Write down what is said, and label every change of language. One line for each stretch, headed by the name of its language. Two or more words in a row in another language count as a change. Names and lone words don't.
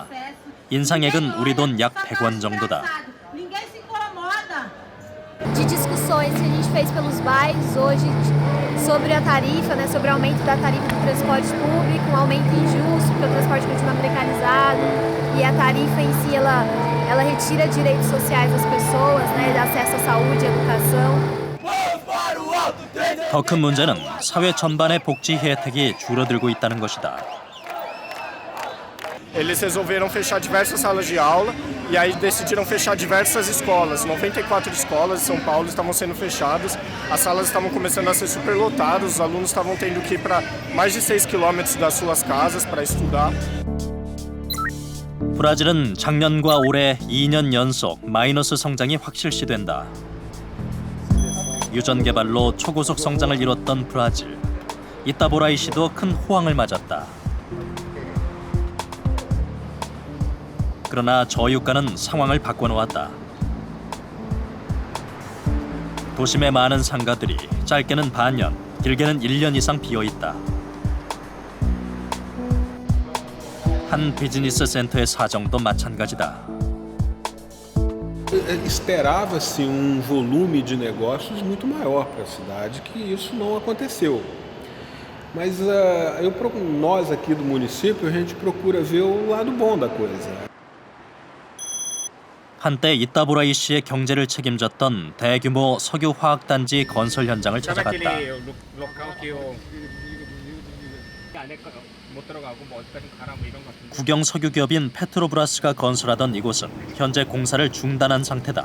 Korean: 인상액은 우리 돈 약 100원 정도다.
Portuguese: De discussões que a gente fez pelos bairros hoje sobre a tarifa, né, sobre o aumento da tarifa do transporte público, um aumento injusto, porque o transporte continua precarizado e a tarifa em si ela retira direitos sociais das pessoas, né, de acesso à saúde, à educação.
Korean: 더 큰 문제는 사회 전반의 복지 혜택이 줄어들고 있다는 것이다.
Portuguese: Eles resolveram fechar diversas salas de aula e aí decidiram fechar diversas escolas. 94 escolas de São Paulo estavam sendo fechadas, as salas estavam começando a ser superlotadas, os alunos estavam tendo que ir para mais de 6 quilômetros das suas casas para estudar.
Korean: 브라질은 작년과 올해 2년 연속 마이너스 성장이 확실시된다. 유전 개발로 초고속 성장을 이뤘던 브라질. 이따보라이시도 큰 호황을 맞았다. 그러나 저유가는 상황을 바꿔놓았다. 도심의 많은 상가들이 짧게는 반년, 길게는 1년 이상 비어있다. 한 비즈니스 센터의 사정도 마찬가지다.
Portuguese: Esperava-se volume de negócios muito maior para a cidade, que isso não aconteceu. Mas nós aqui do município, a gente procura ver o lado bom da coisa.
Korean: 한때 이따보라이시의 경제를 책임졌던 대규모 석유화학단지 건설 현장을 찾아갔다. 국영 석유기업인 페트로브라스가 건설하던 이곳은 현재 공사를 중단한 상태다.